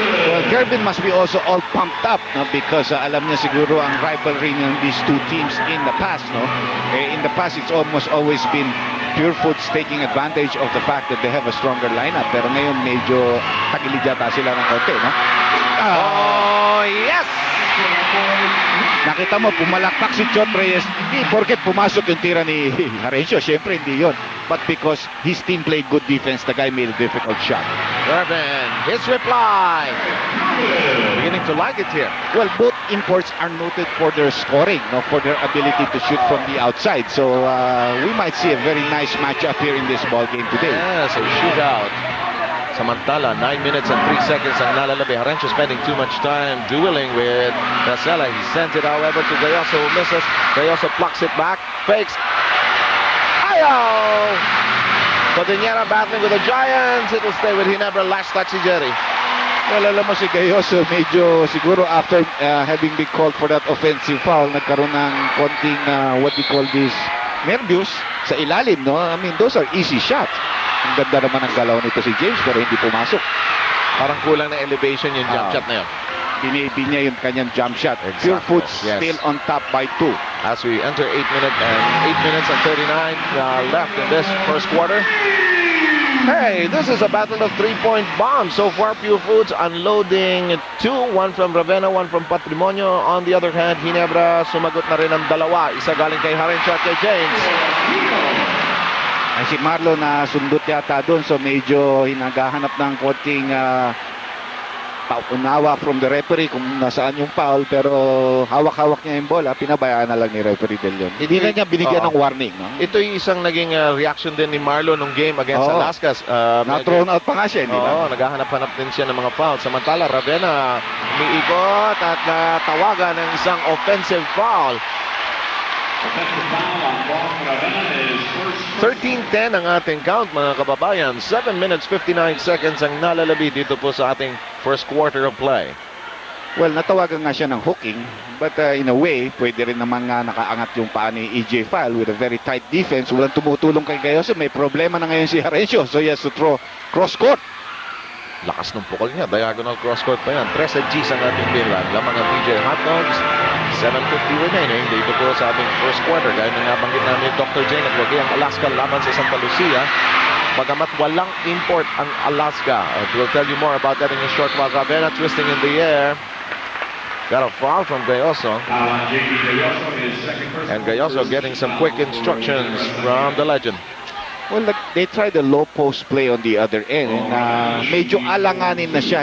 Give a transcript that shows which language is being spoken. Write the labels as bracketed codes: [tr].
[en] Well, Gervin must be also all pumped up, no? Because [tl] alam niya siguro ang [en] rivalry ng these two teams in the past, no? In the past, it's almost always been Pure Foods taking advantage of the fact that they have a stronger lineup. [tl] Pero ngayon, medyo tagilid yata sila ng konti, no? [en] Oh, yes! [tl] Nakita mo, pumalakpak si Chot Reyes. Hindi porket pumasok yung tira ni Harencio. Siyempre, hindi yun. [en] But because his team played good defense, the guy made a difficult shot. Irvin, his reply. Beginning to like it here. Well, both imports are noted for their scoring, no, for their ability to shoot from the outside. So we might see a very nice matchup here in this ball game today. Yes, a shootout. [tl] Samantala, [en] 9 minutes and 3 seconds [tl] ang nalalabi. [en] Harencio spending too much time dueling with Racela. He sends it, however, to Gayoso, who misses. Gayoso plucks it back, fakes. Ayaw! Cordillera battling with the Giants. It'll stay with Ginebra. Last touch si Jerry. [tl] Well, alam mo si Gayoso, medyo siguro [en] after having been called for that offensive foul, [tl] nagkaroon ng konting, [en] what we call this, [tl] nervyos sa ilalim, no? [en] I mean, those are easy shots. [tl] Ang ganda naman ng galaw nito si James, pero hindi pumasok. Parang kulang na elevation yung jump shot na yun. Binibi niya yung kanyang jump shot. [en] Exactly. Pure Foods Yes. still on top by 2. As we enter 8 minutes and 39 left in this first quarter. Hey, this is a battle of 3-point bombs. So far, Pure Foods unloading 2. One from Ravenna, one from Patrimonio. On the other hand, [tl] Ginebra sumagot na rin ang dalawa. Isa galing kay Harencio at kay James. Ay, si Marlo na sundot yata doon, so medyo hinagahanap ng konting paunawa [en] from the referee [tl] kung nasaan yung foul, pero hawak-hawak niya yung bola, pinabayaan na lang ni referee Del Leon. Hindi na niya binigyan ng warning, no? Ito yung isang naging reaction din ni Marlo nung game against Oo. Alaska. Na-thrown out pa nga siya, di ba? Oo, naghahanap-hanap din siya ng mga foul. Samantala, Ravenna umiikot at natawagan ng isang offensive foul. [en] Offensive foul on Boston Ravenna is first. [tl] 13-10 ang ating count, mga kababayan. 7 minutes 59 seconds ang nalalabi dito po sa ating first quarter of play. Well, natawagan nga siya ng hooking, but in a way, pwede rin naman nga nakaangat yung paa ni EJ File [en] with a very tight defense. [tl] Walang tumutulong kay Gayoso. May problema na ngayon si Harencio, [en] so he has to throw cross-court. [tl] Lakas ng pukol niya. Diagonal cross-court pa yan. 13 Gs ang ating pinlan. Lamang ang PJ Hotdogs. 7:50 remaining dito po sa ating first quarter. Dahil na nabanggit namin Dr. J nagwagi ang Alaska laban sa Santa Lucia. Bagamat walang import ang Alaska. [en] We'll tell you more about that in a short while. Ravenna twisting in the air. Got a foul from Gayoso. JP Gayoso, his second personal. And Gayoso getting some quick instructions from the legend. Well, they tried a low post play on the other end. [tl] And medyo alanganin na siya.